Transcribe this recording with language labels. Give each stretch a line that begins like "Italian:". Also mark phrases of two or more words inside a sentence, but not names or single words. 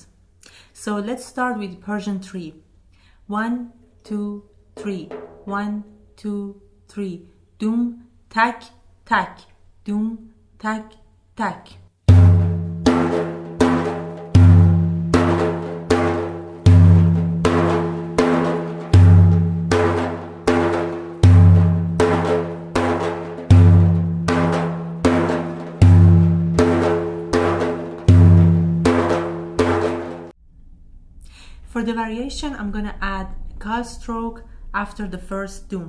English: So let's start with Persian 3. 1, 2, 3. 1, 2, 3. Dum, tak, tak. Dum, tak, tak. For the variation, I'm gonna add a ka stroke after the first dum.